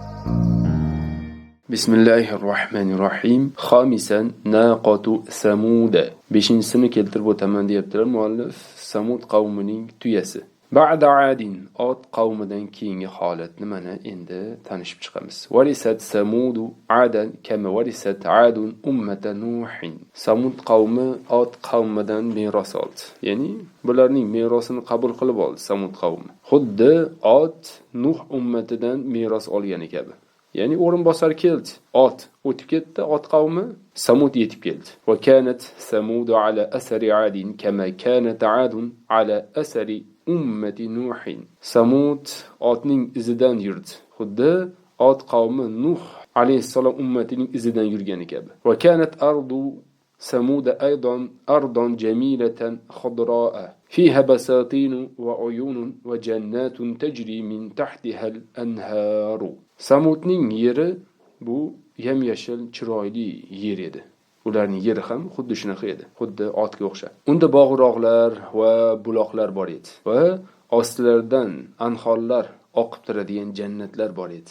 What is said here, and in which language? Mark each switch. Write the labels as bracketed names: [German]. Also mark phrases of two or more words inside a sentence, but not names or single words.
[Arabic] Bismillahirrohmanirrohim. خامسا ناقة ثمود. [Uzbek] 5-sini keltirib o'taman deyaptilar muallif. Samud qavmining tuyasi. [Arabic] بعد عاد, [Uzbek] Ad qavmidan keyingi holat nimani endi tanishib chiqamiz. [Arabic] ورثت ثمود عادا كما ورثت عاد أمة نوح. [Uzbek] Samud qavmi Ad qavmidan meros oldi. Ya'ni bularning merosini qabul qilib oldi Samud qavmi. Xuddi Ad Nuh ummatidan meros olgani kabi. Ya'ni o'rinbosar keldi. Ad o'tib ketdi, Ad qavmi, Samud yetib keldi. [Arabic] وكانت ثمود على آثار عاد كما كانت عاد على آثار أمة نوح. [Uzbek] Samud Adning izidan yurdi. Xuddi Ad qavmi Nuh alayhissalom ummatining izidan yurgani kabi. [Arabic] وكانت أرض ثمود أيضا أرضا جميلة خضراء فيها بساتين وعيون وجنات تجري من تحتها الأنهار. [Uzbek] Samudning yeri bu yam-yashil chiroyli yer edi. Ularning yeri ham xuddi shunaqa edi, xuddi Otga o'xshab. Unda bog'roqlar va buloqlar bor edi va ostlaridan anhorlar oqib turadigan jannatlar bor edi.